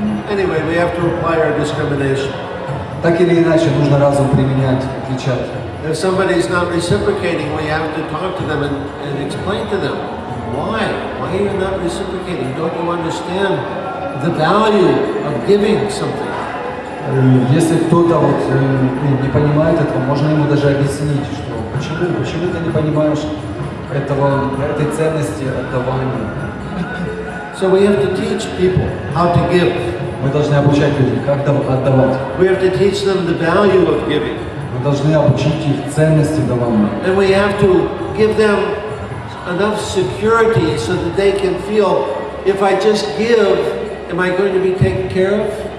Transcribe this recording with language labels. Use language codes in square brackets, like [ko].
[en] Anyway, we have to apply our discrimination. [ru] Так или иначе, нужно разум применять, отличать. [en] If somebody is not reciprocating, we have to talk to them and explain to them why. Why are you not reciprocating? Don't you understand the value of giving something? [ru] Если кто-то вот, не понимает этого, можно ему даже объяснить, что почему ты не понимаешь этой ценности отдавания. [en] So we have to teach people how to give. [ru] Мы должны обучать людей, как отдавать. [en] We have to teach them the value of giving. [ru] Мы должны обучить их ценности давания. [en] And we have to give them enough security so that they can feel, if I just give, am I going to be taken care of?